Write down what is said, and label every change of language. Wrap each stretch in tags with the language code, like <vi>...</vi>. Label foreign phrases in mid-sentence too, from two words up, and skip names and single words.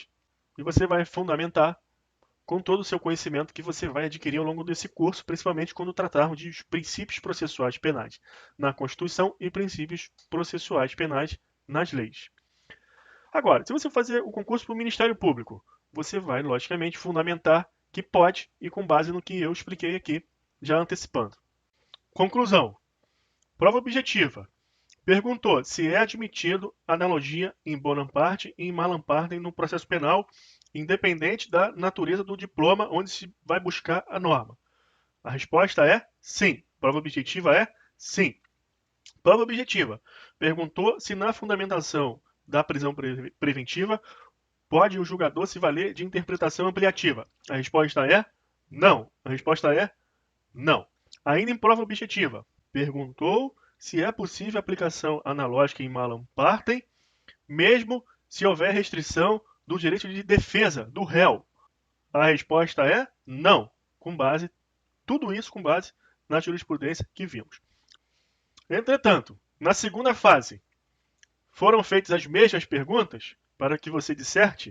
<pt>E você vai fundamentar com todo o seu conhecimento que você vai adquirir ao longo desse curso, principalmente quando tratarmos de princípios processuais penais na Constituição e princípios processuais penais nas leis. Agora, se você fazer o concurso para o Ministério Público, você vai, logicamente, fundamentar que pode e com base no que eu expliquei aqui, já antecipando. Conclusão. Prova objetiva. Perguntou se é admitido analogia</pt> <la>in bonam partem</la> <pt>e</pt> <la>in malam partem</la> <pt>no processo penal, independente da natureza do diploma onde se vai buscar a norma. A resposta é sim. Prova objetiva é sim. Prova objetiva. Perguntou se na fundamentação da prisão preventiva pode o julgador se valer de interpretação ampliativa. A resposta é não. A resposta é não. Ainda em prova objetiva. Perguntou se é possível aplicação analógica</pt> <la>in malam partem,</la> <pt>mesmo se houver restrição do direito de defesa do réu. A resposta é não, tudo isso com base na jurisprudência que vimos. Entretanto, na segunda fase, foram feitas as mesmas perguntas para que você disserte.</pt>